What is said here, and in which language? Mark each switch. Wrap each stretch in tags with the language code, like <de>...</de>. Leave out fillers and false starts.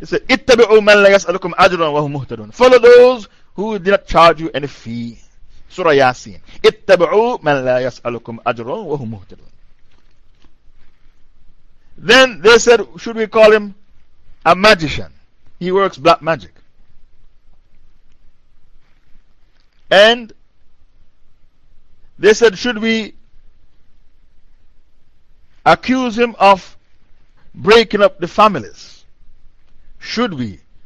<ar>اتبعوا من لا يسألكم أجرا وهم مهتدون.</ar> <en>Follow those who did not charge you any fee. Surah Yasin.</en> <ar>اتبعوا من لا يسألكم أجرا وهم مهتدون.</ar> <en>Then they said, should we call him a magician? He works black magic. And they said, should we accuse him of breaking up the families? Should we?</en>